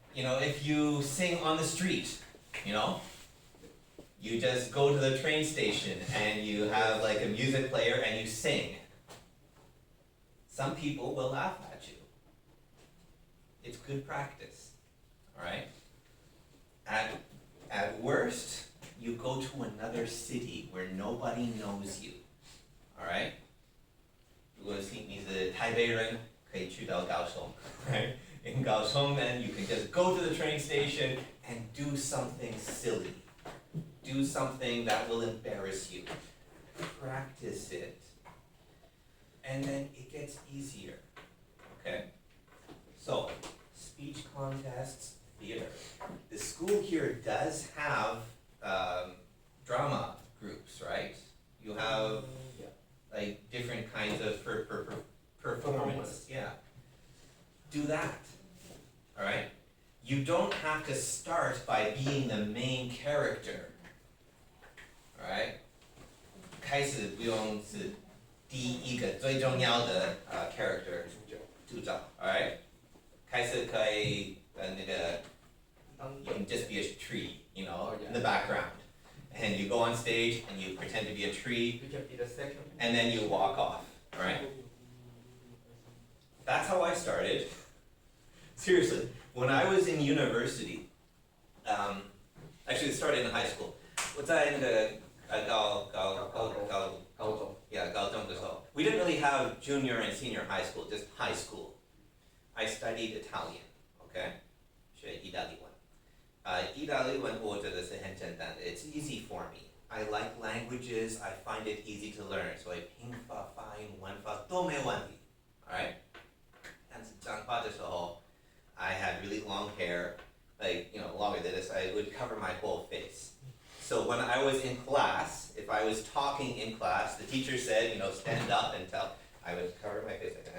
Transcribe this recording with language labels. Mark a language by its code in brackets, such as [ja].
[en] If you sing on the street, you just go to the train station and you have like a music player and you sing. Some people will laugh at you. It's good practice, all right? At worst, you go to another city where nobody knows you, all right? [zh] 如果你是台北人，可以去到高雄, right? [en] In Kaohsiung, then you can just go to the train station and do something silly. Do something that will embarrass you. Practice it. And then it gets easier. Okay? So, speech contests, theater. The school here does have drama groups, right? You have like different kinds of performance. Yeah. Do that. Alright? You don't have to start by being the main character. Alright? [zh] 开始不用是第一个最重要的character 主角 alright? 开始可以 [en] you can just be a tree, in the background. And you go on stage and you pretend to be a tree. You can be the second. And then you walk off, alright? That's how I started. Seriously, when I was in university, actually it started in high school. [zh] 我在那个高中. Yeah, 高中的时候. [en] We didn't really have junior and senior high school, just high school. I studied Italian, okay? [zh] 学意大利文. 意大利文我觉得是很简单的. [en] It's easy for me. I like languages, I find it easy to learn. [zh] 所以拼法、发音、文法都没问题. [en] Alright? [zh] 但是讲话的时候, [en] I had really long hair, like, longer than this. I would cover my whole face. So when I was in class, if I was talking in class, the teacher said, stand up and tell. I would cover my face.